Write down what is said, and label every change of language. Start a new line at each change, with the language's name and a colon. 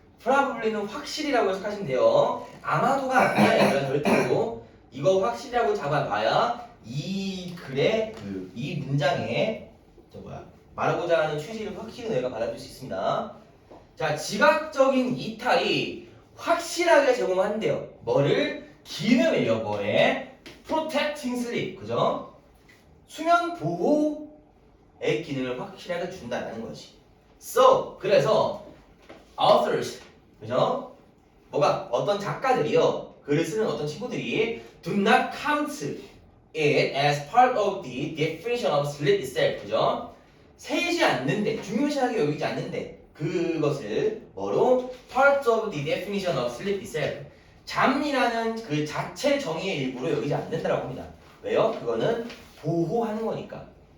Korean: probably는 확실이라고 해석하시면 돼요. 아마도가 아니야, 얘들아, 절대로. 이거 확실이라고 잡아봐야 이 글의 이 문장에 말하고자 하는 취지를 확실히 너희가 받아줄 수 있습니다. 자, 지각적인 이탈이 확실하게 제공한대요. 뭐를? 기능을요, 뭐에?
English: protecting sleep,
Korean: 그죠? 수면 보호의 기능을 확실하게 준다는 거지.
English: So,
Korean: 그래서
English: authors,
Korean: 그죠? 뭐가? 어떤 작가들이요. 글을 쓰는 어떤 친구들이
English: do not count it as part of the definition of sleep itself,
Korean: 그죠? 세지 않는데, 중요시하게 여기지 않는데 그것을 뭐로?
English: part of the definition of sleep itself
Korean: 잠이라는 그 자체 정의의 일부로 여기지 않는다라고 합니다. 왜요? 그거는 보호하는 거니까.